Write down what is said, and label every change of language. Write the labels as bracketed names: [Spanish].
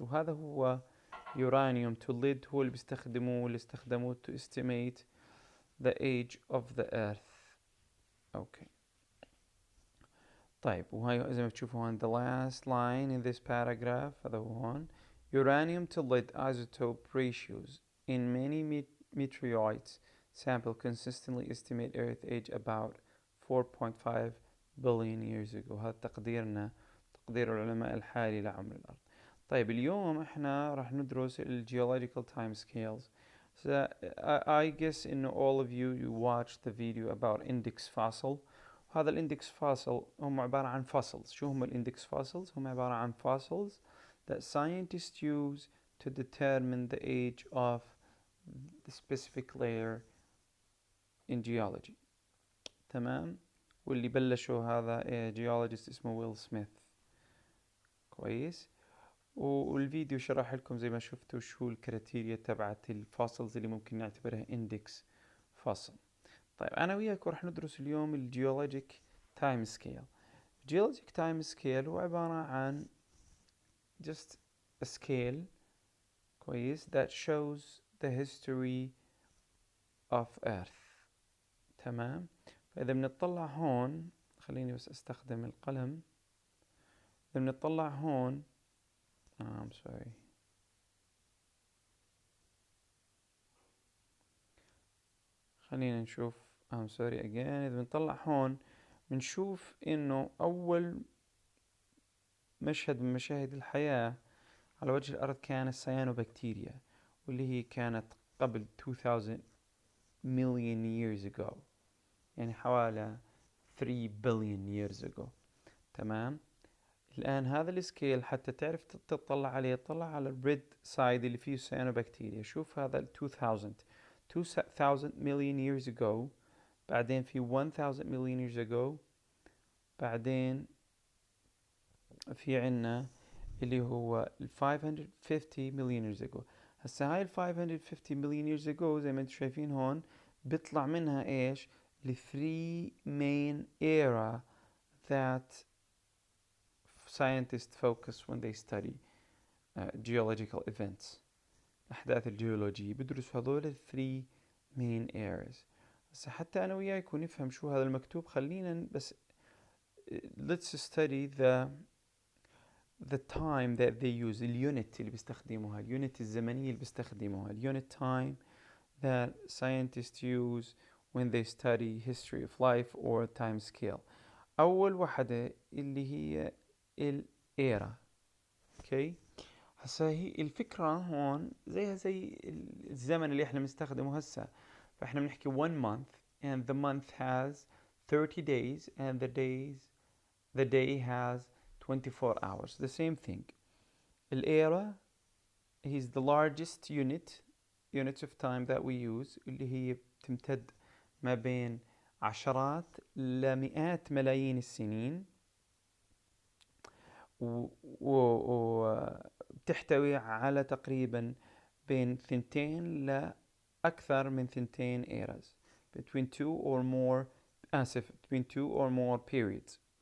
[Arabic] وهذا هو يورانيوم تو ليد، هو اللي استخدموه to estimate the age of the earth. اوكي طيب، وهاي زي ما تشوفوا هون the last line in this paragraph هذا هو هون. [English] Uranium to lead isotope ratios in many meteorites sample consistently estimate Earth age about 4.5 billion years ago. [Arabic] هذا تقديرنا، تقدير العلماء الحالي لعمر الأرض. طيب اليوم احنا راح ندرس ال geological time scales. [English] So I guess in all of you watched the video about index fossil. [Arabic] هذا الاندكس فاسل هم عبارة عن fossils. [English] شو هم الاندكس fossils؟ هم عبارة عن fossils that scientists use to determine the age of the specific layer in geology. [Arabic] تمام. واللي بلشوا هذا geologist اسمه ويل سميث. كويس. والفيديو شرح لكم زي ما شفتوا شو الكريتيريا تبعت الفوسلز اللي ممكن نعتبرها اندكس فاصل. طيب انا وياك رح ندرس اليوم الجيولوجيك تايم سكيل. [English] geologic time scale هو عبارة عن just a scale، كويس، that shows the history of earth. [Arabic] تمام. فإذا بنطلع هون، خليني بس استخدم القلم. إذا بنطلع هون I'm sorry. خلينا نشوف I'm sorry again. إذا بنطلع هون بنشوف إنه أول مشهد من مشاهد الحياة على وجه الأرض كان السيانوبكتيريا، واللي هي كانت قبل 2000 million years ago، يعني حوالي 3 billion years ago. تمام. الآن هذا السكيل حتى تعرف تطلع عليه، طلع على الريد سايد اللي فيه السيانوبكتيريا. شوف هذا 2000 million years ago، بعدين في 1000 million years ago، بعدين في عنا اللي هو 550 million years ago. [English] هسا هاي 550 million years ago زي ما انتم شايفين هون بيطلع منها ايش؟ ال 3 main era that scientists focus when they study geological events. [Arabic] الأحداث الجيولوجية بدرسوا هذول ال 3 main eras. هسا حتى أنا وياكم نفهم شو هذا المكتوب، خلينا بس [English] let's study the time that they use. اليونت اللي بيستخدموها، اليونت الزمنية اللي بيستخدموها، اليونت time that scientists use when they study history of life or time scale. [Arabic] أول واحدة اللي هي الإيرا. اوكي، هسا هي الفكرة هون زيها زي الزمن اللي احنا بنستخدمه هسا. [English] فاحنا بنحكي one month and the month has 30 days and the day has 24 hours. The same thing. [Arabic] الإيرا is the largest units of time that we use اللي هي بتمتد ما بين عشرات لمئات ملايين السنين، وبتحتوي على تقريبا بين ثنتين لأكثر من ثنتين eras between two or more periods.